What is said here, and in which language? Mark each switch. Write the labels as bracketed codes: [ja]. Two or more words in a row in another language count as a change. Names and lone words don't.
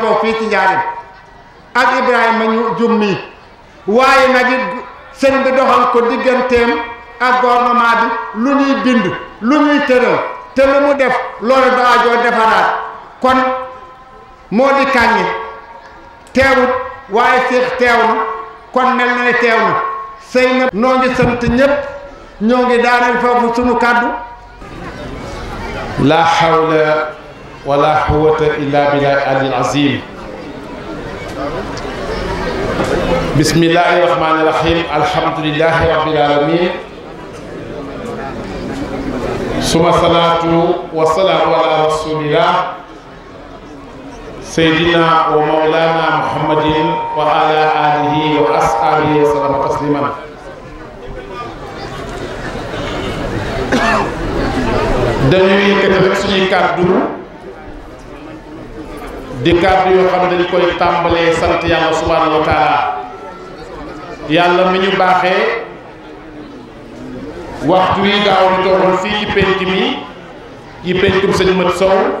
[wo] Sow fii ci Njaareem ak Ibrahima ñu jum mii waaye nag it sëñ bi doxal ko digganteem ak gouvernement bi lu ñuy bind lu ñuy tëral te lu mu def loolu daajoo defaraat kon moo di kàññe teewut waaye Seex teew na kon mel na ne teew na sëy na noo ngi sant ñépp ñoo ngi daaneel foofu sunu kàddu [ar] لا حول ولا قوة إلا بالله العظيم بسم الله الرحمن الرحيم الحمد لله رب العالمين ثم الصلاة والسلام على رسول الله سيدنا ومولانا محمد وعلى آله وأصحابه وسلم تسليما [wo] dañuy yëkkati rek suñuy kàddu di kàddu yoo xam ne dañ koy tàmbalee sant yàlla [ar] سبحانه وتعالى [wo] yàlla mi ñu baaxee waxtu wi gaaw di toogoon fii ci penc mi ci pencum sëñ Mat Sow